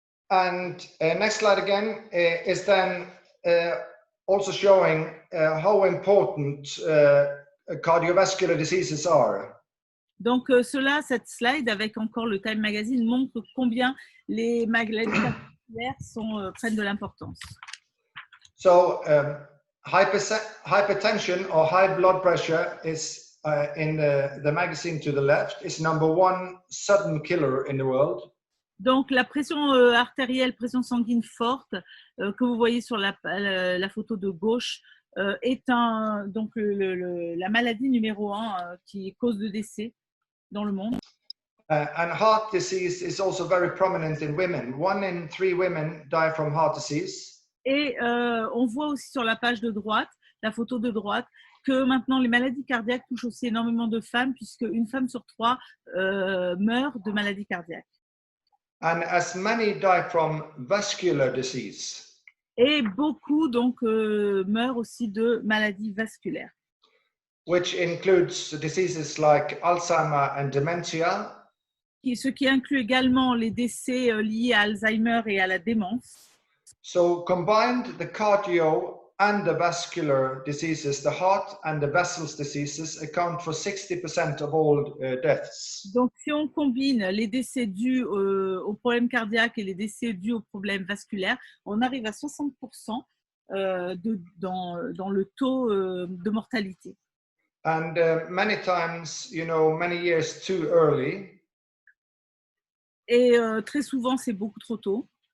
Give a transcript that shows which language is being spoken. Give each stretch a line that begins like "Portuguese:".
English: And next slide again is then also showing how important cardiovascular diseases are.
French: Donc, cette slide avec encore le Time Magazine montre combien les maladies cardiovasculaires prennent de l'importance.
English: So, hypertension or high blood pressure is in the magazine to the left is number one sudden killer in the world.
French: Donc, la pression artérielle, pression sanguine forte que vous voyez sur la photo de gauche est donc la maladie numéro 1 qui est cause de décès dans le monde.
English: And heart disease is also very prominent in women. 1 in 3 women die from heart disease.
French: Et on voit aussi sur la page de droite, la photo de droite, que maintenant les maladies cardiaques touchent aussi énormément de femmes, puisque une femme sur 3 meurt de maladies cardiaques.
English: And as many die from vascular disease.
French: Et beaucoup donc meurent aussi de maladies vasculaires.
English: Which includes diseases like Alzheimer and dementia.
French: Ce qui inclut également les décès liés à Alzheimer et à la démence.
English: So combined, the cardio and the vascular diseases, the heart and the vessels diseases account for 60% of all deaths.
French: Donc, si on combine les décès dus aux problèmes cardiaques et les décès dus aux problèmes vasculaires, on arrive à 60% dans le taux de mortalité.
English: And many times, many years too early.
French: Et très souvent, c'est beaucoup trop tôt.